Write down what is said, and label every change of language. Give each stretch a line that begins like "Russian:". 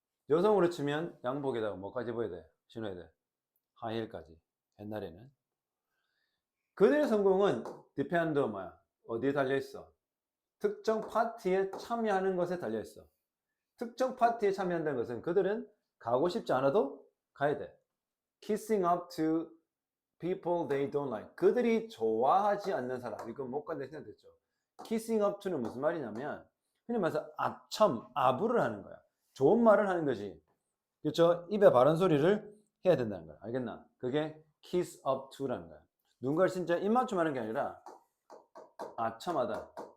Korean: 여성으로 치면 양복에다가 뭐까지 입어야 돼? 신어야 돼? 하이힐까지. 옛날에는. 그들의 성공은 depend 뭐야? 어디에 달려있어? 특정 파티에 참여하는 것에 달려있어. 특정 파티에 참여한다는 것은 그들은 가고 싶지 않아도 가야 돼.
English: Kissing up to people they don't like.
Korean: 그들이 좋아하지 않는 사람. 이건 못 간다 생각됐죠. Kissing up to는 무슨 말이냐면 흔히 말해서 아첨, 아부를 하는 거야. 좋은 말을 하는 거지. 그렇죠? 입에 바른 소리를 해야 된다는 거야. 알겠나? 그게 kiss up to라는 거야. 누군가를 진짜 입맞춤 하는 게 아니라 아첨하다.